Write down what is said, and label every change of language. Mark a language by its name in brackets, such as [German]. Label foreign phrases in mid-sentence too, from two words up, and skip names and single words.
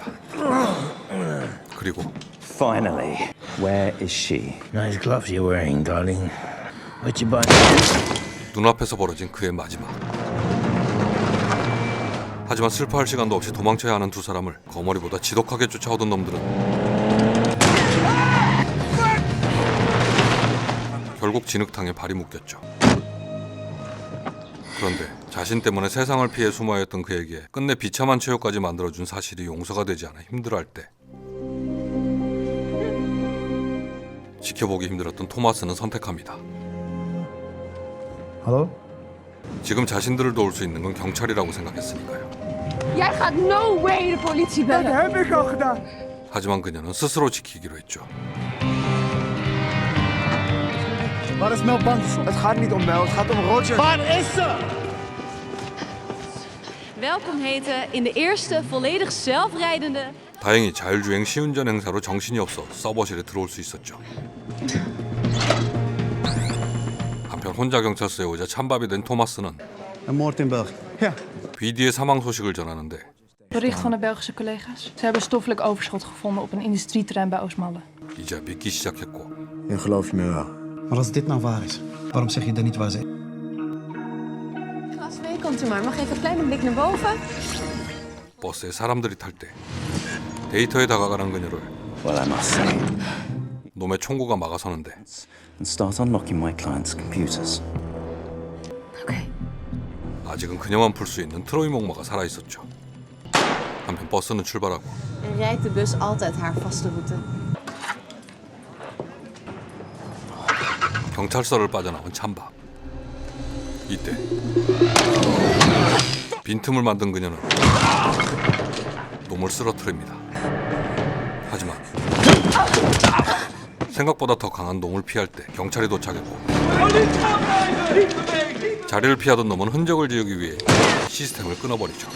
[Korean] 그리고 [English] Finally, where is she? Nice gloves you're wearing, darling. What you buy? [Korean] 눈앞에서 벌어진 그의 마지막. 하지만 슬퍼할 시간도 없이 도망쳐야 하는 두 사람을 거머리보다 지독하게 쫓아오던 놈들은 결국 진흙탕에 발이 묶였죠. 그런데 자신 때문에 세상을 피해 숨어야 했던 그에게 끝내 비참한 최후까지 만들어준 사실이 용서가 되지 않아 힘들어할 때 지켜보기 힘들었던 토마스는 선택합니다. [Dutch] Hallo? [Korean] 지금 자신들을 도울 수 있는 건 경찰이라고 생각했으니까요. [Dutch] Jij gaat [English] no way [Dutch] de politie bellen. Dat heb ik al gedaan. [Korean] 하지만 그녀는 스스로 지키기로 했죠. [Dutch] Waar is Mel Bandison? Het gaat niet om Mel, het gaat om Roger. Waar is ze? Welkom heten in de eerste volledig zelfrijdende... [Korean] 다행히 자율주행 시운전 행사로 정신이 없어 서버실에 들어올 수 있었죠. 한편 혼자 경찰서에 오자 찬밥이 된 토마스는 [Dutch] Een moord in België. Ja. [Korean] BD의 사망 소식을 전하는데 [Dutch] Bericht van de Belgische collega's. Ze hebben stoffelijk overschot gevonden op een industrieterrein bij Oostmalle. [Korean] 이제 믿기 시작했고 [Dutch] Nu geloof je me wel. Maar als dit nou waar is, waarom zeg je dan niet waar ze... Glas mee, komt u maar. Mag even een kleine blik naar boven? [Korean] 버스에 사람들이 탈 때 데이터에 다가가는 그녀를 [English] Well, I must say, [Korean] 놈의 총구가 막아서는데 [English] and start unlocking my clients' computers. [Korean] 아직은 그녀만 풀 수 있는 트로이 목마가 살아있었죠. 한편 버스는 출발하고 [Dutch] En rijdt de bus altijd haar vaste route? [Korean] 경찰서를 빠져나온 찬밥. 이때 빈틈을 만든 그녀는 놈을 쓰러뜨립니다. 하지만 생각보다 더 강한 놈을 피할 때 경찰이 도착했고 자리를 피하던 놈은 흔적을 지우기 위해 시스템을 끊어버리죠.